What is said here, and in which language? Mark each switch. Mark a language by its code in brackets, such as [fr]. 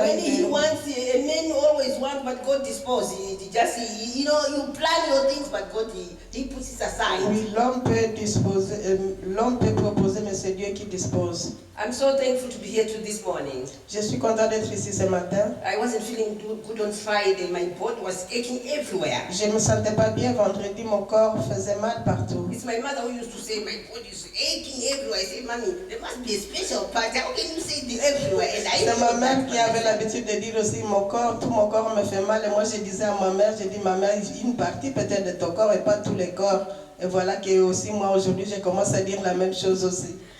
[en] When He wants, a man always wants, but God disposes. He just, you know, you plan your things, but God, He puts it aside. [fr] Oui, l'homme peut disposer, l'homme peut proposer, mais c'est Dieu qui dispose. [en] I'm so thankful to be here this morning. [fr] Je suis content d'être ici ce matin. [en] I wasn't feeling good on Friday. My body was aching everywhere. [fr] Je ne me sentais pas bien vendredi, mon corps faisait mal partout. [en] It's my mother who used to say my body is aching everywhere. I said, Mommy, there must be a special part. How can you say it everywhere? And I [fr] C'est ma mère qui avait l'habitude de dire aussi tout mon corps me fait mal. Et moi je disais à ma mère, je dis ma mère, une partie peut-être de ton corps et pas tous les corps. Et voilà que aussi moi aujourd'hui je commence à dire la même chose aussi.